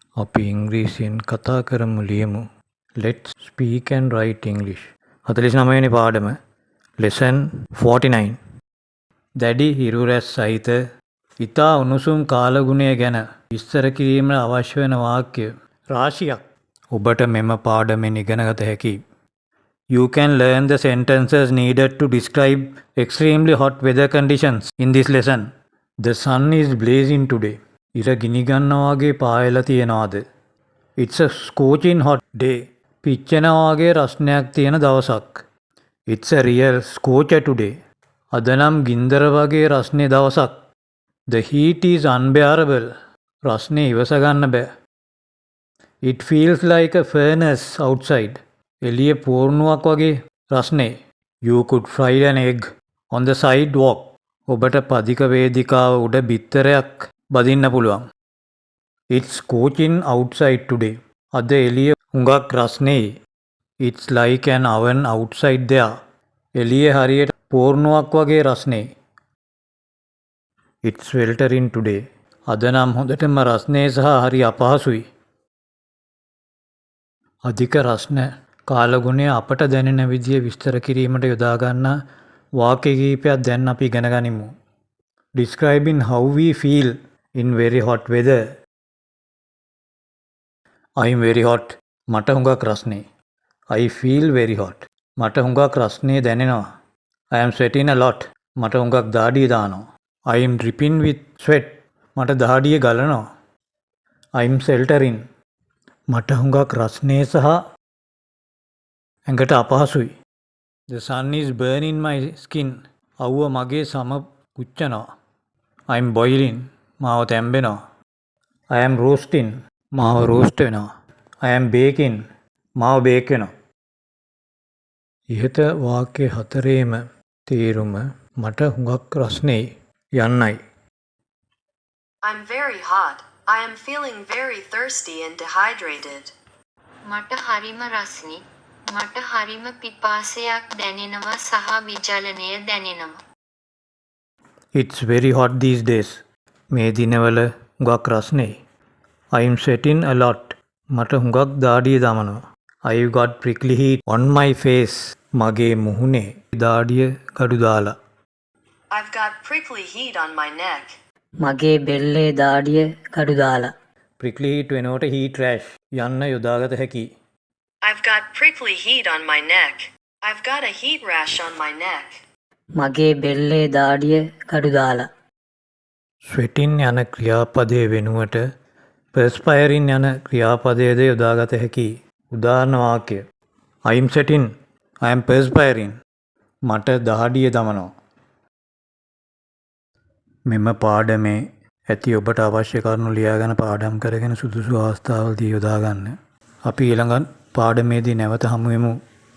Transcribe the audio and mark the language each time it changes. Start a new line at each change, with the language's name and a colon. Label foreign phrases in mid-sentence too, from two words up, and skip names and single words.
Sinhala: අපි ඉංග්‍රීසියෙන් කතා කරමු ලියමු.
English: Let's speak and write English.
Sinhala: 49 වෙනි පාඩම lesson 49. දැඩි හිරු රැස් සහිත ඉතා උණුසුම් කාලගුණය ගැන විස්තර කිරීමට අවශ්‍ය වන වාක්‍ය රාශියක් ඔබට මෙම පාඩමෙන් ඉගෙන ගත හැකියි.
English: You can learn the sentences needed to describe extremely hot weather conditions in this lesson. The sun is blazing today.
Sinhala: ඉර ගිනිගන්නා වගේ පායලා තියෙනවාද?
English: It's a scorching hot day.
Sinhala: පිච්චෙනා වගේ රස්නයක් තියෙන දවසක්.
English: It's a real scorcher today.
Sinhala: අද නම් ගින්දර වගේ රස්නේ දවසක්.
English: The heat is unbearable.
Sinhala: රස්නේ ඉවස ගන්න බෑ.
English: It feels like a furnace outside.
Sinhala: එළිය පෝර්ණුවක් වගේ රස්නේ.
English: You could fry an egg on the sidewalk.
Sinhala: ඔබට පදික වේදිකාව උඩ බිත්තරයක් බදින්න පුළුවන්.
English: It's scorching outside today.
Sinhala: අද එළිය හුඟක් රස්නේ.
English: It's like an oven outside there.
Sinhala: එළිය හරියට පෝර්ණුවක් වගේ රස්නේ.
English: It's sweltering today.
Sinhala: අද නම් හොඳටම රස්නේ සහ හරි අපහසුයි. අධික රස්න කාලගුණය අපට දැනෙන විදිය විස්තර කිරීමට යොදා ගන්න වාක්‍ය කිහිපයක් දැන් අපි ඉගෙන ගනිමු.
English: Describing how we feel in very hot weather. I'm very hot.
Sinhala: මට හුඟක් රස්නේ.
English: I feel very hot.
Sinhala: මට හුඟක් රස්නේ දැනෙනවා.
English: I am sweating a lot.
Sinhala: මට හුඟක් දාඩිය දානවා.
English: I am dripping with sweat.
Sinhala: මට දාඩිය ගලනවා.
English: I am sweltering.
Sinhala: මට හුඟක් රස්නේ සහ ඇඟට අපහසුයි.
English: The sun is burning my skin.
Sinhala: අවුව මගේ සම පුච්චනවා.
English: I am boiling.
Sinhala: මාව තැම්බෙනවා.
English: I am roasting.
Sinhala: මාව රෝස්ට් වෙනවා.
English: I am baking.
Sinhala: මාව බේක් වෙනවා. ඉහත වාක්‍ය හතරේම තේරුම මට හුඟක් රස්නේ යන්නයි.
English: I'm very hot. I am feeling very thirsty and dehydrated.
Sinhala: මට හරිම රස්නි. මට හරිම පිපාසයක් දැනෙනවා සහ විචලනය දැනෙනවා.
English: It's very hot these days.
Sinhala: මේ දිනවල හුඟක් රස්නේ.
English: I'm sweating a lot.
Sinhala: මට හුඟක් දාඩිය දමනවා.
English: I've got prickly heat on my face.
Sinhala: මගේ මුහුණේ දාඩිය ගඩු දාලා.
English: I've got prickly heat on my neck.
Sinhala: මගේ බෙල්ලේ දාඩිය කඩු දාලා.
English: prickly heat
Sinhala: වෙනකොට
English: heat rash
Sinhala: යන්න යොදාගත හැකියි.
English: I've got prickly heat on my neck. I've got a heat rash on my neck.
Sinhala: මගේ බෙල්ලේ දාඩිය කඩු දාලා. sweating යන ක්‍රියාපදයේ වෙනුවට perspiring යන ක්‍රියාපදයේද යොදාගත හැකියි. උදාහරණ වාක්‍ය
English: I am sweating. I am perspiring.
Sinhala: මට දහඩිය දමනවා. මෙම පාඩමේ ඇති ඔබට අවශ්‍ය කරුණු ලියාගෙන පාඩම් කරගෙන සුදුසු අවස්ථාවලදී යොදා ගන්න. අපි ඊළඟ පාඩමේදී නැවත හමු වෙමු.